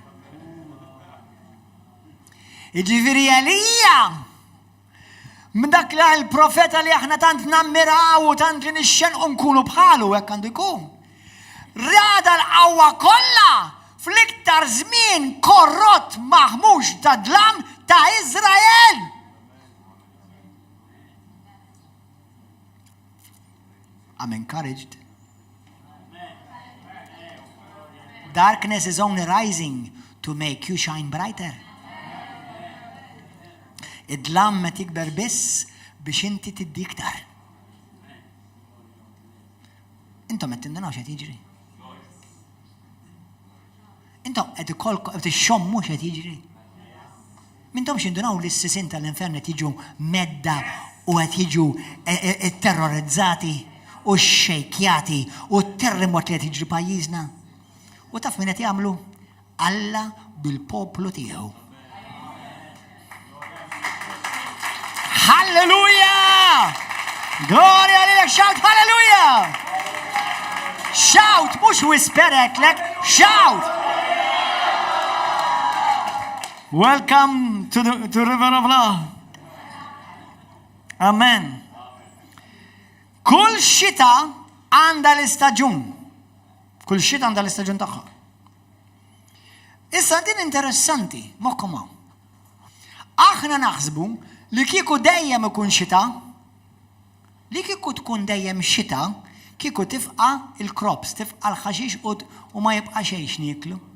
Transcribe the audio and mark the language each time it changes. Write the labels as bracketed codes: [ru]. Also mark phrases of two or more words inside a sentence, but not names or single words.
[mt] Jiġifieri Elija m'dak li l-profeta li aħna tant nammiraw u tant li nixxenqu nkunu bħalu hekk għandu jkun. Rada l-qawwa kollha fl-iktar żmien korrott maħmux ta' dlam ta' Iżrael. [en] I'm encouraged. Darkness is only rising to make you shine brighter. [mt] Id-dlam ma tikber biss biex inti tiddi iktar. Intom qed tindanaw x'qed jiġri. Intom qed ikolkom qed ixxommu x'qed jiġri. Mintom x'indunaw li s-sisin tal-infern qed jiġu medda u qed jiġu terrorizzati u xxejkjati u terremot li qed jiġri pajjiżna. U taf min qed jagħmlu? Alla bil-poplu tiegħu. Hallelujah! Gloria lilek, [en] shout hallelujah! Shout, [mt] mhux whisperek lek, [en] shout! Welcome to River of Love. Amen. [mt] Kull xita għandha l-istaġun. Kull xita għandha l-istaġun tagħha. Issa din interessanti, moħkom hawn. Aħna naħsbu li kieku dejjem ikun xita, li kieku tkun dejjem xita, kieku tifqa il-crops, tifqa l-ħaxix u ma jibqa' xejn nieklu.